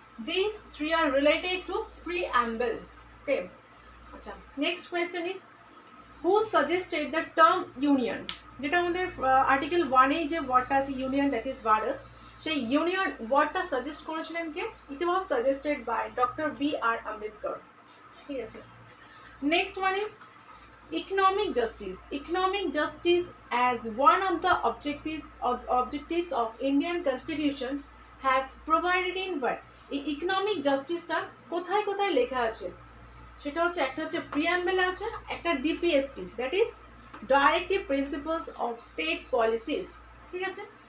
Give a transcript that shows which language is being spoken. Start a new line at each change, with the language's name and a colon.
English: These three are related to preamble. Okay, acha next question is who suggested the term union,
Bangla: যেটা আমাদের article 1 এ যে ওয়ার্ডটা আছে union, that is Bharat, সেই union ওয়ার্ডটা সাজেস্ট করেছিলেন কে?
English: it was suggested by doctor B R Ambedkar,
Bangla: ঠিক আছে?
English: Next one is economic justice as one of the objectives of Indian constitution has provided in what?
Bangla: এই ইকোনমিক জাস্টিসটা কোথায় কোথায় লেখা আছে সেটা হচ্ছে একটা হচ্ছে প্রিয়াম্বলে আছে, একটা DPSP, that is directive principles of state policies, ঠিক আছে?